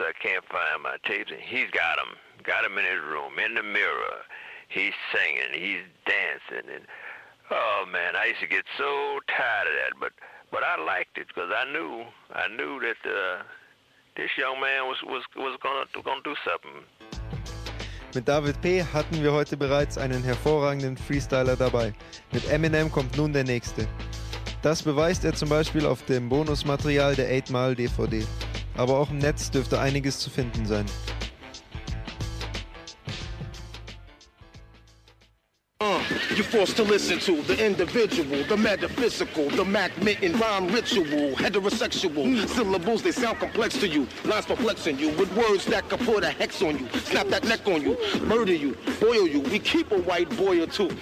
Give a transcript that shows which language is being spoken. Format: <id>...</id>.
<en>I can't find my tapes, and he's got them. Got them in his room, in the mirror. He's singing, he's dancing, and oh man, I used to get so tired of that. But I liked it because I knew that this young man was gonna do something.</en> <de>Mit David P. hatten wir heute bereits einen hervorragenden Freestyler dabei. Mit Eminem kommt nun der nächste. Das beweist er zum Beispiel auf dem Bonusmaterial der 8 Mile DVD. Aber auch im Netz dürfte einiges zu finden sein.</de> <en>You're forced to listen to the individual, the metaphysical, the Mac Mitten rhyme ritual, heterosexual syllables, they sound complex to you, lines perplexing you with words that could put a hex on you, snap that neck on you, murder you, boil you, we keep a white boy or two.</en>